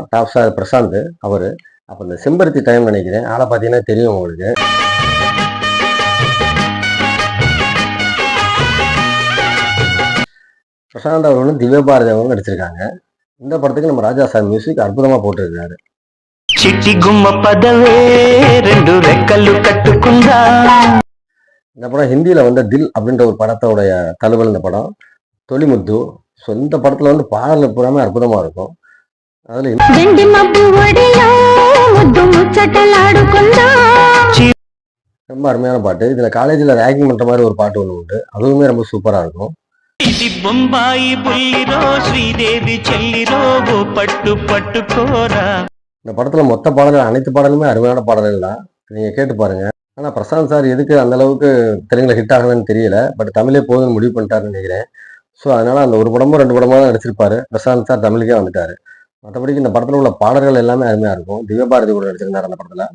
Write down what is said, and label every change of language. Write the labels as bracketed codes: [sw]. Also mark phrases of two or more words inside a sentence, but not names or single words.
[ta] டாப் ஸ்டார் பிரசாந்த் அவரு. அப்ப இந்த செம்பருத்தி டைம் நினைக்கிறேன். ஆளை பார்த்தீங்கன்னா தெரியும் உங்களுக்கு. பிரசாந்த் அவர்களும் திவ்ய பாரதி அவர்களும் நடிச்சிருக்காங்க. இந்த படத்துக்கு நம்ம ராஜா சார் மியூசிக் அற்புதமா போட்டிருக்காரு. [te] చిట్టి గుమ్మ పదవే రెండు రెక్కలు కట్టుకుందా. [ta] இந்த படம் ஹிந்தியில வந்து தில் அப்படின்ற ஒரு படத்தோடைய தழுவல் இந்த படம். தொலிமுத்து. ஸோ இந்த படத்துல வந்து பாடல் பூராமே அற்புதமா இருக்கும். அதுல [te] వెండి మబ్బు ఒడిలో ముద్దు ముచ్చటలాడుకుందా. [ta] ரொம்ப அருமையான பாட்டு. இதுல காலேஜ்ல ரேகிங் பண்ற மாதிரி ஒரு பாட்டு ஒண்ணு உண்டு. அதுவுமே ரொம்ப சூப்பரா இருக்கும். [te] ఇది బొంబాయి బుల్లిరో శ్రీదేవి చెల్లిరో ఓ పట్టు పట్టుకోరా. [ta] இந்த படத்துல மொத்த பாடல்கள் அனைத்து பாடலுமே அருமையான பாடல்கள் தான். நீங்க கேட்டு பாருங்க. ஆனா பிரசாந்த் சார் எதுக்கு அந்த அளவுக்கு தெலுங்குல ஹிட் ஆகலன்னு தெரியல. பட் தமிழே போதும்னு முடிவு பண்ணிட்டாருன்னு நினைக்கிறேன். ஸோ அதனால அந்த ஒரு படமோ 2 படமோ தான் நடிச்சிருப்பாரு. பிரசாந்த் சார் தமிழுக்கே வந்துட்டாரு. மற்றபடிக்கு இந்த படத்துல உள்ள பாடல்கள் எல்லாமே அருமையா இருக்கும். திவ்யபாரதி கூட நடிச்சிருந்தார் அந்த படத்துல.